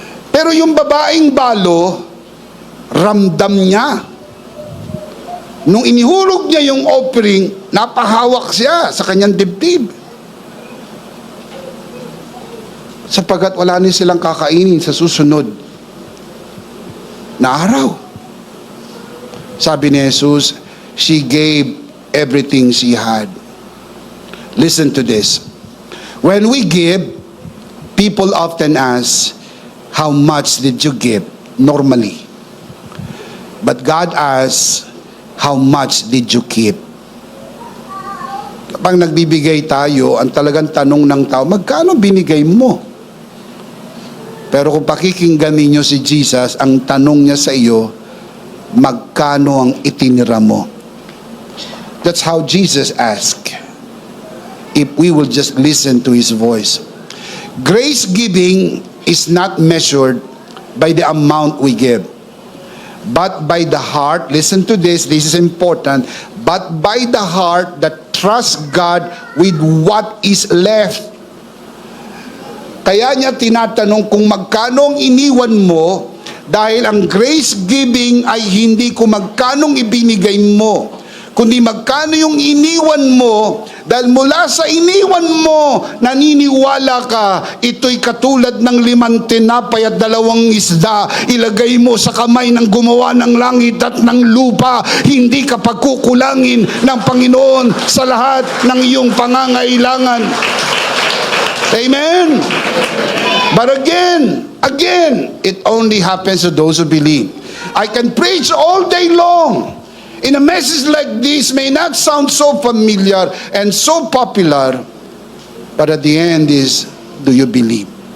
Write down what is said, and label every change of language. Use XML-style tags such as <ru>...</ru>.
<tl>Pero yung babaeng balo, ramdam niya. Nung inihulog niya yung offering, napahawak siya sa kanyang dibdib. Sapagkat wala na silang kakainin sa susunod na araw. Sabi ni Jesus,</tl> <en>she gave everything she had. Listen to this. When we give, people often ask, how much did you give? Normally. But God asks, how much did you keep?</en> <tl>Kapag nagbibigay tayo, ang talagang tanong ng tao, magkano binigay mo? Pero kung pakikinggan ninyo si Jesus, ang tanong niya sa iyo, magkano ang itinira mo?</tl> <en>That's how Jesus asked. If we will just listen to His voice. Grace giving is not measured by the amount we give, but by the heart. Listen to this is important. but by the heart that trusts God with what is left.</en> <tl>Kaya niya tinatanong kung magkano ang iniwan mo, dahil ang grace giving ay hindi kung magkanong ibinigay mo, kundi magkano yung iniwan mo, dahil mula sa iniwan mo, naniniwala ka, ito'y katulad ng 5 tinapay at 2 isda, ilagay mo sa kamay ng gumawa ng langit at ng lupa, hindi ka pagkukulangin ng Panginoon sa lahat ng iyong pangangailangan. Amen?</tl> <en>But again, it only happens to those who believe. I can preach all day long. In a message like this may not sound so familiar and so popular, but at the end is, do you believe?</en>